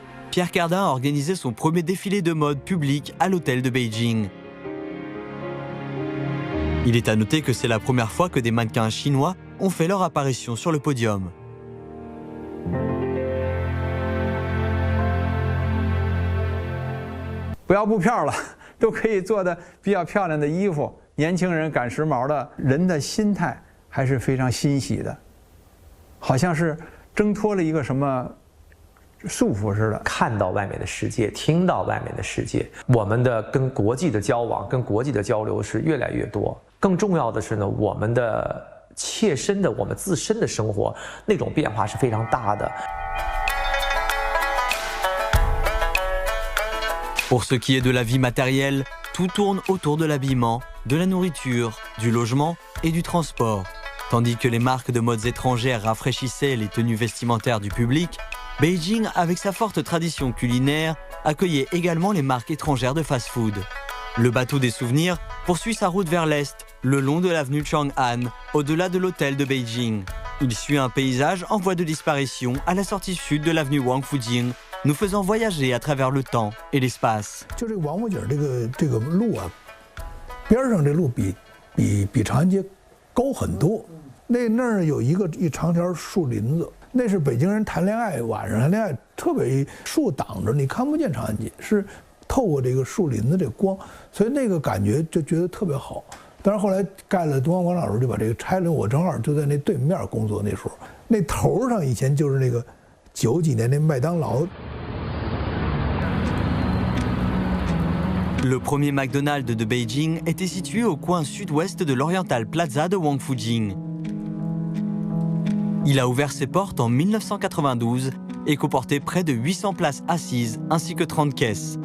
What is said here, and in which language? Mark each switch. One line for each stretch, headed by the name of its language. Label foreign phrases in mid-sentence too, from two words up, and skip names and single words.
French: Pierre Cardin a organisé son premier défilé de mode public à l'hôtel de Beijing. Il est à noter que c'est la première fois que des mannequins chinois ont fait leur apparition sur le podium.
Chinese: 不要布票了，都可以做的比较漂亮的衣服。年轻人赶时髦的人的心态还是非常欣喜的，好像是挣脱了一个什么 束缚似的，看到外面的世界，听到外面的世界，我们的跟国际的交往、跟国际的交流是越来越多。更重要的是呢，我们的切身的、我们自身的生活那种变化是非常大的。
French: Pour ce qui est de la vie matérielle, tout tourne autour de l'habillement, de la nourriture, du logement et du transport. Tandis que les marques de modes étrangères rafraîchissaient les tenues vestimentaires du public, Beijing, avec sa forte tradition culinaire, accueillait également les marques étrangères de fast-food. Le bateau des souvenirs poursuit sa route vers l'est, le long de l'avenue Chang'an, au-delà de l'hôtel de Beijing. Il suit un paysage en voie de disparition à la sortie sud de l'avenue Wang Fujing, nous faisant voyager à travers le temps et l'espace.
Chinese: 就这个王府井这个路啊，边上这路比长安街高很多。那儿有一长条树林子，那是北京人谈恋爱，晚上谈恋爱特别树挡着，你看不见长安街，是透过这个树林子这光，所以那个感觉就觉得特别好。但是后来盖了东方广场的时候，就把这个拆了。我正好就在那对面工作，那时候那头上以前就是那个90几年那麦当劳。
French: Le premier McDonald's de Beijing était situé au coin sud-ouest de l'Oriental Plaza de Wangfujing. Il a ouvert ses portes en 1992 et comportait près de 800 places assises ainsi que 30 caisses.